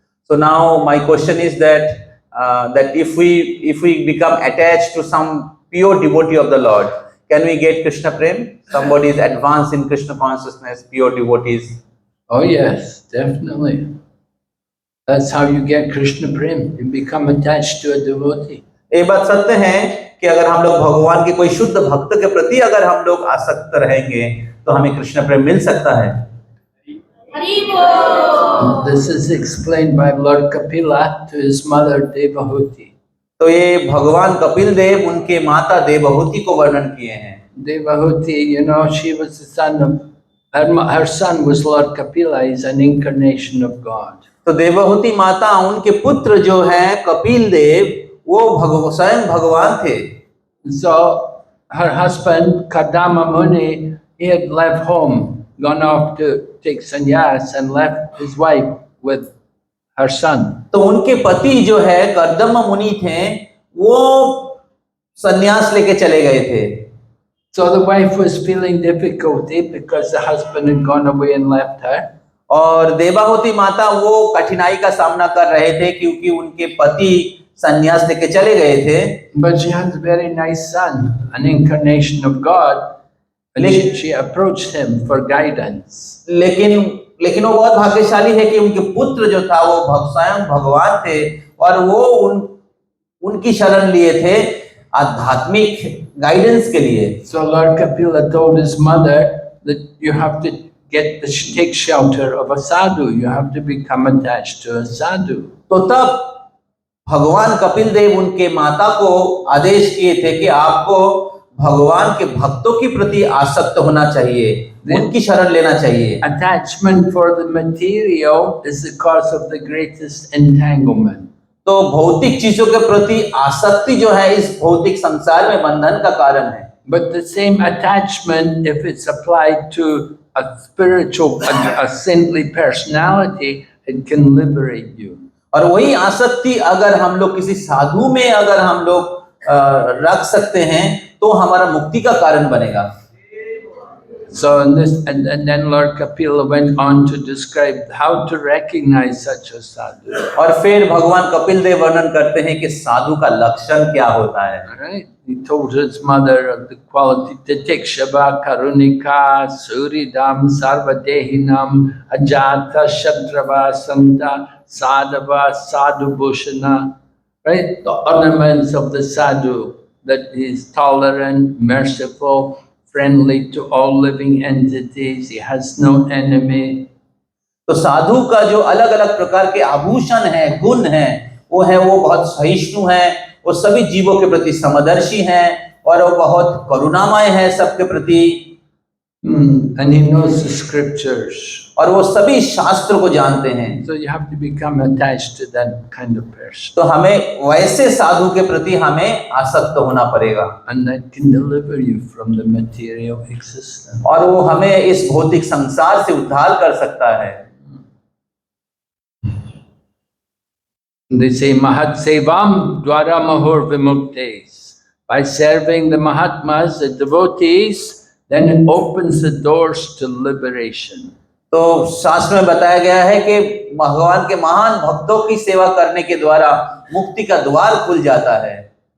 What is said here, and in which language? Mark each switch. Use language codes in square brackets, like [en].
[en] So now my question is that that if we become attached to some pure devotee of the Lord, can we get Krishna Prem? Somebody is advanced in Krishna consciousness, pure devotees. Oh yes, definitely. That's how you get Krishna Prem. You become attached to a devotee. [hi] ये बात सत्य है कि अगर हम लोग भगवान के कोई शुद्ध भक्त के प्रति अगर हम लोग आसक्त रहेंगे तो हमें कृष्ण प्रेम मिल सकता है। [en] This is explained by Lord Kapila to his mother Devahuti. [hi] तो ये भगवान कपिल देव उनके माता देवहूति को वर्णन किए हैं। [en] Devahuti, you know, she was the son of her son was Lord Kapila. He's an incarnation of God. [hi] तो देवहूति माता उनके पुत्र जो हैं कपिल देव वो स्वयं भगवान थे। [en] So her husband Kadama Muni, he had left home, gone off to take sannyas and left his wife with her son. [hi] तो उनके पति जो है कर्दम मुनि थे वो संन्यास लेके चले गए थे। [en] So the wife was feeling difficulty because the husband had gone away and left her. [hi] और देवाहुति माता वो कठिनाई का सामना कर रहे थे क्योंकि उनके पति संन्यास लेके चले गए थे। [en] But she has a very nice son, an incarnation of God, And she approached him for guidance. [hi] लेकिन वो बहुत भाग्यशाली है कि उनके पुत्र जो था वो स्वयं भगवान थे और वो उनकी शरण लिए थे आध्यात्मिक गाइडेंस के लिए। [en] So Lord Kapila told his mother that you have to take shelter of a sadhu. You have to become attached to a sadhu. [hi] तो तब भगवान कपिल देव उनके माता को आदेश किए थे कि आपको भगवान के भक्तों के प्रति आसक्त होना चाहिए, उनकी शरण लेना चाहिए। [en] Attachment for the material is the cause of the greatest entanglement. [hi] तो भौतिक चीजों के प्रति आसक्ति जो है इस भौतिक संसार में बंधन का कारण है। [en] But the same attachment, if it's applied to a spiritual, a saintly personality, it can liberate you. [hi] और वही आसक्ति अगर हम लोग किसी साधु में अगर हम लोग रख सकते हैं तो हमारा मुक्ति का कारण बनेगा। [en] So and then Lord Kapila went on to describe how to recognize such a sadhu. [hi] और फिर भगवान कपिल देव वर्णन करते हैं कि साधु का लक्षण क्या होता है। [en] Right? He told his mother of the quality [sa] Titikshava, Karunika, Suridam, Sarvadehinam, Ajata, Shadrava, Santa, Sadhava, Sadhu Bhushana. [en] Right? The ornaments of the sadhu, that he is tolerant, merciful, friendly to all living entities, he has no enemy. [hi] तो साधु का जो अलग अलग प्रकार के आभूषण है, गुण है, वो बहुत सहिष्णु है, वो सभी जीवों के प्रति समदर्शी हैं और वो बहुत करुणामय है सबके प्रति। [en] And he knows the scriptures. [hi] और वो सभी शास्त्र को जानते हैं। [en] So you have to become attached to that kind of person. [hi] तो हमें वैसे साधु के प्रति हमें आसक्त होना पड़ेगा। [en] And that can deliver you from the material existence. [hi] और वो हमें इस भौतिक संसार से उद्धार कर सकता है। [en] They say [sa] Mahat Sevam Dwara Mahur Vimuktes. [en] By serving the Mahatmas, the devotees, then it opens the doors to liberation. [hi] तो शास्त्र में बताया गया है कि भगवान के महान भक्तों की सेवा करने के द्वारा मुक्ति का द्वार खुल जाता है।